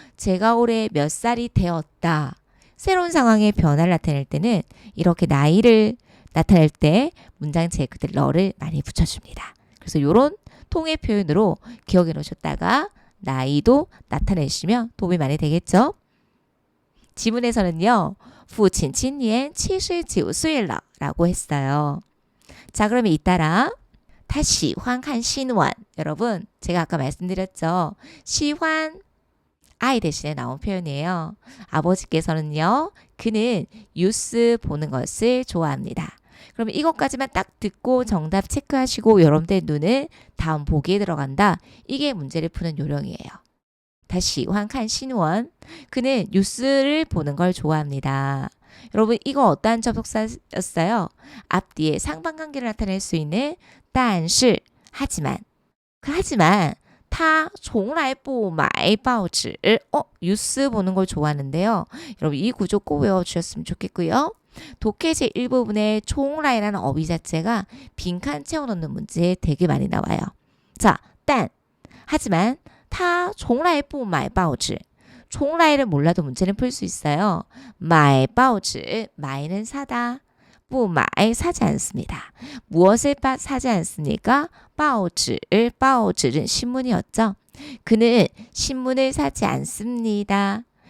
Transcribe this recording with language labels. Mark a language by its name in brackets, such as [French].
[Korean] 제가 올해 몇 살이 되었다. 새로운 상황의 변화를 나타낼 때는 이렇게 나이를 나타낼 때 문장 제 그때 러를 많이 붙여줍니다. 그래서 이런 통의 표현으로 기억해 놓으셨다가 나이도 나타내시면 도움이 많이 되겠죠? 지문에서는요. [Chinese] 父亲今年79岁了 [Korean] 라고 했어요. 자, 그러면 잇따라 [Chinese] 他喜欢看新闻. [Korean] 여러분, 제가 아까 말씀드렸죠. 喜欢 아이 대신에 나온 표현이에요. 아버지께서는요. 그는 뉴스 보는 것을 좋아합니다. 그러면 이것까지만 딱 듣고 정답 체크하시고 여러분들의 눈은 다음 보기에 들어간다. 이게 문제를 푸는 요령이에요. [Chinese] 他喜欢看新闻. [Korean] 그는 뉴스를 보는 걸 좋아합니다. 여러분, 이거 어떠한 접속사였어요? 앞뒤에 상반관계를 나타낼 수 있는 但是 하지만. 그 하지만 [Chinese] 他从来不买报纸. [Korean] 뉴스 보는 걸 좋아하는데요. 여러분 이 구조 꼭 외워주셨으면 좋겠고요. 독해 제1부분에 从来라는 어휘 자체가 빈칸 채워넣는 문제에 되게 많이 나와요. 자, 하지만 [Chinese] 他从来不买报纸. [Korean] 从来를 몰라도 문제는 풀 수 있어요. 买报纸,买는 사다. 不买, 사지 않습니다. 무엇을 사지 않습니까? 报纸, 报纸은 신문이었죠. 그는 신문을 사지 않습니다.